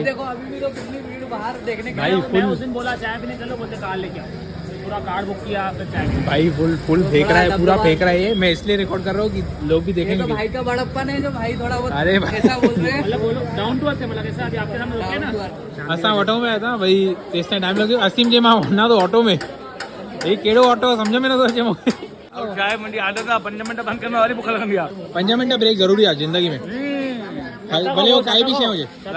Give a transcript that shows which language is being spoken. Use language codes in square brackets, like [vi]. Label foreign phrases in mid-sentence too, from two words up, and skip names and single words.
[hi] देखो अभी भी तो कितनी भीड़ बाहर देखने के भाई लिए मैं full- उस दिन बोला चाय पीने चलो बोलते कार लेके आओ पूरा कार्ड बुक किया फिर चाय भाई फुल फेंक रहा है पूरा फेंक रहा है ये मैं इसलिए रिकॉर्ड कर रहा हूँ कि लोग भी देखेंगे कि- भाई का बड़प्पन है जो भाई थोड़ा बहुत अरे भाई। ऐसा बोल रहे हैं मतलब बोलो [en] down to earth [hi] है मतलब ऐसा अभी आपके सामने रुके ना [sd] असां ऑटो में आया था भाई तेसिताईं टाइम लॻियो असीम जे मां वञा थो ऑटो में हे कहिड़ो ऑटो सम्झ में नथो अचे मूंखे चाय मुंहिंजी आदत आहे 5 मिंट बंदि करण वारी बुख लॻंदी आहे 5 मिंट ब्रेक ज़रूरी आहे ज़िंदगी में भले वो काई भी शइ हुजे